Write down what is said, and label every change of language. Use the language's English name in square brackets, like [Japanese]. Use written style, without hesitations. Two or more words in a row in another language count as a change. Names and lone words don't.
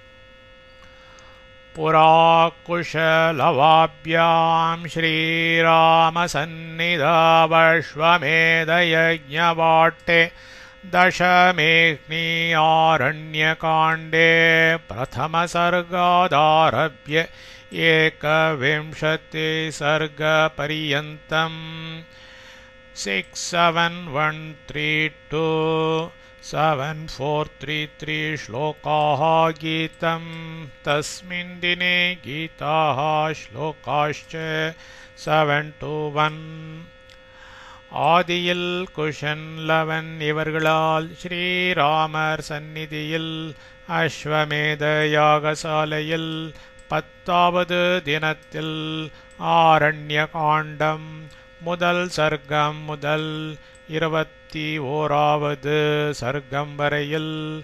[Sanskrit] पुरा कुशलवाभ्यां श्रीरामसन्निधावश्वमेधयज्ञवाट्टे दशमेऽग्नि आरण्यकाण्डे प्रथमसर्गादारभ्य एकविंशतिसर्गपर्यन्तम्. 671327433 श्लोकाः गीतम्. तस्मिन् दिने गीताः श्लोकाश्च 7-1. [Tamil] ஆதியில் குஷன்லவன் இவர்களால் ஸ்ரீராமர் சந்நிதியில் அஸ்வமேத யாகசாலையில் 10வது தினத்தில் ஆரண்யகாண்டம் முதல் சர்க்கம் முதல் 21வது சர்க்கம் வரையில்